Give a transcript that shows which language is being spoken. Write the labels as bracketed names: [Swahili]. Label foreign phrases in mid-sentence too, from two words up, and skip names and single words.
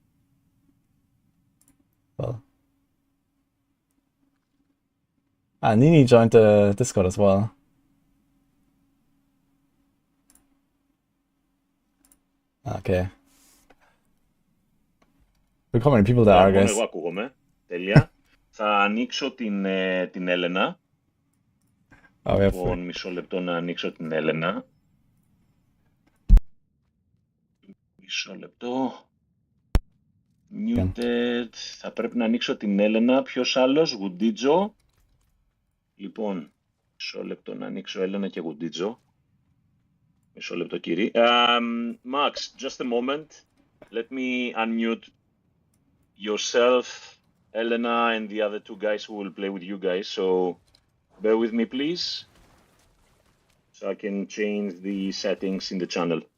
[English] Well. Ah, Nini joined the Discord as well. Okay. Look how many people there are, guys. [Greek] Εγώ ακούγομαι. Τέλεια. Θα ανοίξω την Έλενα. Λοιπόν, μισό λεπτό να ανοίξω την Έλενα. Μισό λεπτό. Muted. Θα πρέπει να ανοίξω την Έλενα. Ποιος άλλος? Wudijo. Λοιπόν, μισό λεπτό να ανοίξω Έλενα και Wudijo. Μισό λεπτό, κύριε. [English] Max, just a moment. Let me unmute yourself, Elena, and the other two guys who will play with you guys. So, bear with me, please. So I can change the settings in the channel.